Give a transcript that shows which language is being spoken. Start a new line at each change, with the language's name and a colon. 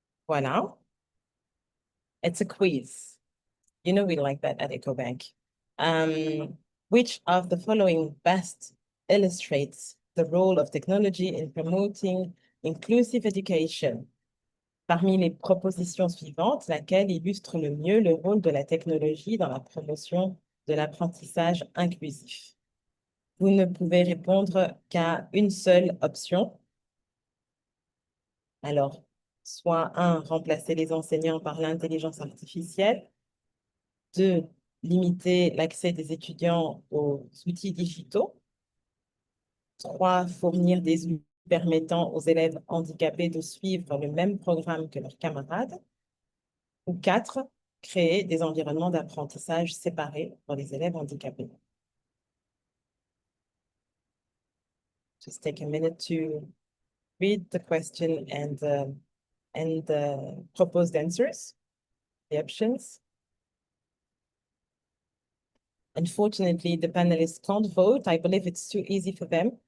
English: Voilà. It's a quiz. You know we like that at Ecobank. Which of the following best illustrates the role of technology in promoting inclusive education?
French: Parmi les propositions suivantes, laquelle illustre le mieux le rôle de la technologie dans la promotion de l'apprentissage inclusif? Vous ne pouvez répondre qu'à une seule option. Alors, soit 1, remplacer les enseignants par l'intelligence artificielle. 2, limiter l'accès des étudiants aux outils digitaux. 3, fournir des outils permettant aux élèves handicapés de suivre le même programme que leurs camarades. Ou 4, créer des environnements d'apprentissage séparés pour les élèves handicapés.
English: Just take a minute to read the question and proposed answers, the options. Unfortunately, the panelists can't vote. I believe it's too easy for them.